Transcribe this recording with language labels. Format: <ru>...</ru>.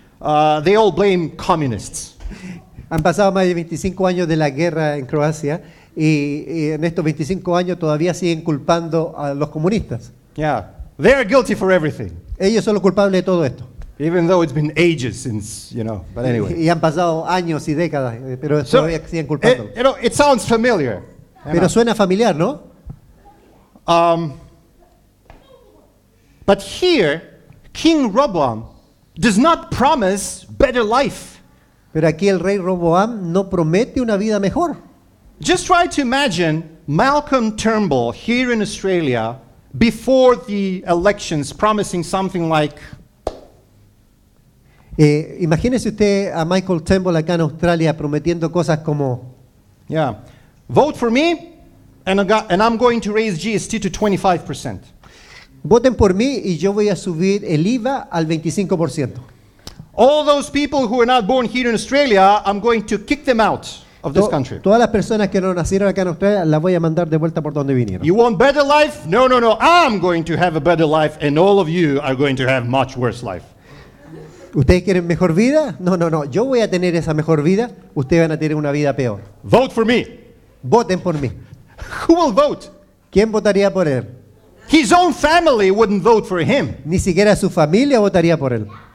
<en>They all blame communists.</en> <es>Han pasado más de 25 años de la guerra en Croacia y en estos 25 años todavía siguen culpando a los comunistas.</es> <en>Yeah, they're guilty for everything.</en> <es>Ellos son los culpables de todo esto.</es> <en>Even though it's been ages since, but anyway.</en> <es>Y han pasado años y décadas, pero</es> <en>So,</en> <es>todavía siguen culpando.</es> <en>it sounds familiar.</en> <es>Pero suena familiar, ¿no?</es> <en>But here, King Rehoboam does not promise better life.</en> <es>Pero aquí el rey Roboam no promete una vida mejor.</es> <en>Just try to imagine Malcolm Turnbull here in Australia before the elections promising something like,</en> <es>Imagínese usted a Michael Turnbull acá en Australia prometiendo cosas como,</es> <en>yeah, vote for me and I'm going to raise GST to 25%.</en> <es>voten por mí y yo voy a subir el IVA al 25%.</es> <en>All those people who are not born here in Australia, I'm going to kick them out of this country.</en> <es>Todas las personas que no nacieron acá en Australia las voy a mandar de vuelta por donde vinieron.</es> <en>You want better life? No, no, no. I'm going to have a better life and all of you are going to have much worse life.</en> <es>¿Ustedes quieren mejor vida? No, no, no. Yo voy a tener esa mejor vida. Ustedes van a tener una vida peor.</es> <en>Vote for me.</en> <es>Voten por mí.</es> <en>Who will vote?</en> <es>¿Quién votaría por él?</es> <en>His own family wouldn't vote for him.</en> <es>Ni siquiera su familia votaría por él.</es>